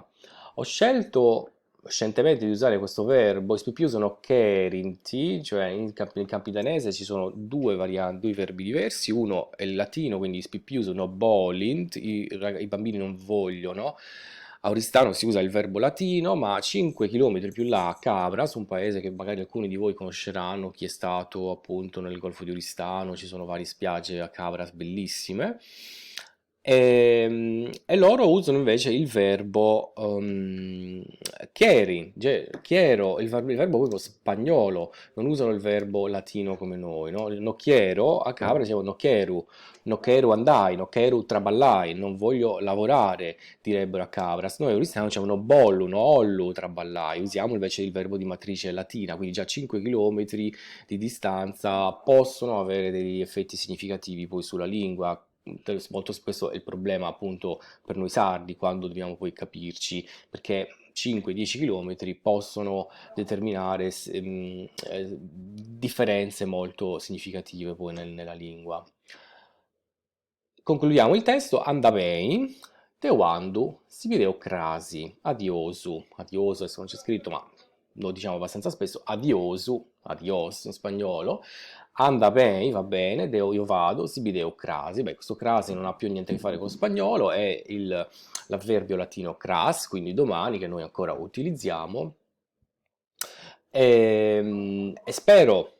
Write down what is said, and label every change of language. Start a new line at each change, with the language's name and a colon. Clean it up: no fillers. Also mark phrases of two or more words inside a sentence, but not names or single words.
Italian: Ho scelto scientemente di usare questo verbo, i spippi usano cherinti, cioè in campidanese ci sono due varianti, due verbi diversi, uno è il latino, quindi i spippi usano bolint, i bambini non vogliono, a Oristano si usa il verbo latino, ma 5 km più là a Cabras, un paese che magari alcuni di voi conosceranno, chi è stato appunto nel Golfo di Oristano, ci sono varie spiagge a Cabras bellissime. E loro usano invece il verbo chieri, chiero, il verbo proprio spagnolo, non usano il verbo latino come noi, no?
Sardinian: No quiero,
Italian: a Cabra diciamo
Sardinian: no quiero andai, no quiero traballai,
Italian: non voglio lavorare, direbbero a Cabras. Noi cristiani diciamo
Sardinian: no bollu, no ollu traballai,
Italian: usiamo invece il verbo di matrice latina, quindi già 5 km di distanza possono avere degli effetti significativi poi sulla lingua. Molto spesso è il problema appunto per noi sardi quando dobbiamo poi capirci, perché 5-10 km possono determinare differenze molto significative poi nella lingua. Concludiamo il testo,
Sardinian: anda bene,
Italian: te quando si vede crasi, adiosu, adioso adesso non c'è scritto ma lo diciamo abbastanza spesso, adiosu, adios in spagnolo,
Sardinian: anda bene,
Italian: va bene, io vado, si vede crasi, beh questo crasi non ha più niente a che fare con lo spagnolo, è l'avverbio latino cras, quindi domani, che noi ancora utilizziamo, e spero